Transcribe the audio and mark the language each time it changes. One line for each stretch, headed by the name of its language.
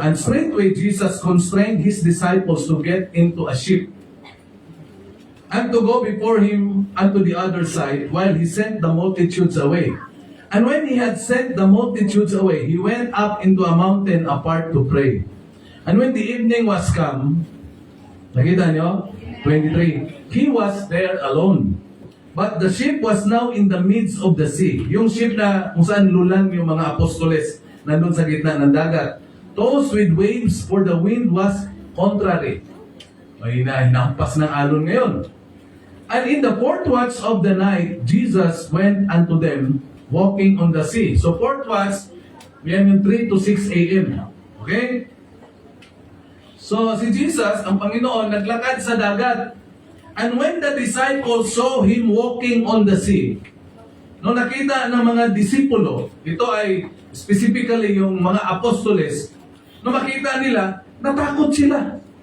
English: And straightway Jesus constrained his disciples to get into a ship and to go before him unto the other side, while he sent the multitudes away. And when he had sent the multitudes away, he went up into a mountain apart to pray. And when the evening was come,
Filipino: nakita nyo?
English: 23. He was there alone. But the ship was now in the midst of the sea.
Filipino: Yung ship na kung saan lulang yung mga apostoles, nandun sa gitna ng dagat.
English: Tossed with waves, for the wind was contrary.
Filipino: May hinampas ng alon ngayon.
English: And in the fourth watch of the night, Jesus went unto them, walking on the sea. So fourth watch,
Filipino: yan yung
English: 3 to 6 a.m. Okay?
Filipino: So si Jesus, ang Panginoon, naglakad sa dagat.
English: And when the disciples saw him walking on the sea,
Filipino: nung nakita ng mga disipulo, ito ay specifically yung mga apostoles, nung makita nila, natakot sila.